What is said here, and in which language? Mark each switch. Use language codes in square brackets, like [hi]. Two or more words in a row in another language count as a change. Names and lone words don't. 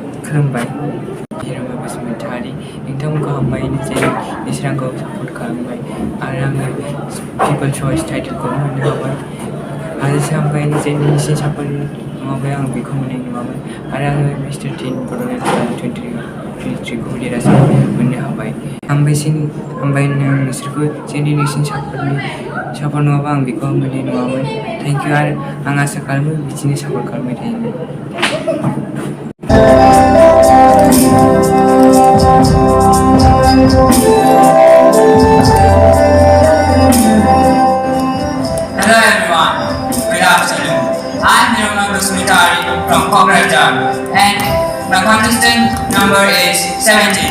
[brx] खुलुमबाय Hiranmay Basumatary नोंथांमोनखौ हामबाय नोंसोर आंखौ सापर्ट खालामबाय आरो आङो [en] people choice [brx] टाइटेलखौ मोननो हाबाय आरो हामबाय नोंसिनि सापर्ट नङाबा आं बेखौ मोननाय नङामोन आरो आङो मिस्टार टिन बड'लेण्ड 2023 खौ देरहासार मोननो हाबाय हामबाय नोंसोरखौ जोंनि नोंसिनि सापर्ट नङाबा आं बेखौ मोननाय नङामोन [en] thank you [brx] आरो आं आसा खालामो बिदिनो सापर्ट खालामबाय थायोमोन [en] Hello everyone, good afternoon. I'm Hiranmay Basumatary from Basumatary and my contestant number is 17.